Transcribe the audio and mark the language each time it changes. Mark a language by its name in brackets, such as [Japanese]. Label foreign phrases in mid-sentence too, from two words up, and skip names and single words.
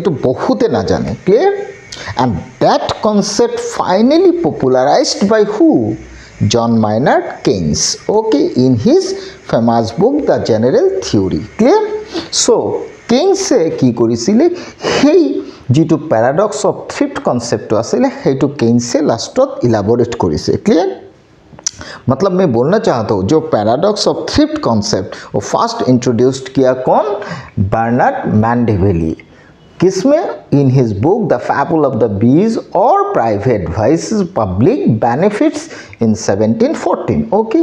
[Assamese] তো বহুতে না জানে [English] clear and that concept finally popularised by who John Maynard Keynes okay in his famous book The General Theory clear. [Assamese] সো কেইন্সে কি কৰিছিলে সেই যিটো [English] paradox of thrift concept [Assamese] আছিলে সেইটো কেইন্সে লাষ্টত ইলাবোৰেট কৰিছে ক্লিয়াৰ। [Hindi] मतलब मैं बोलना चाहता हूँ जो [English] paradox of thrift concept [Hindi] वो [English] first introduced [Hindi] किया कौन बर्नार्ड मैंडेविले किसमें [English] in his book The Fable of the Bees [Hindi] और [English] Private Vices Public Benefits in 1714 okay.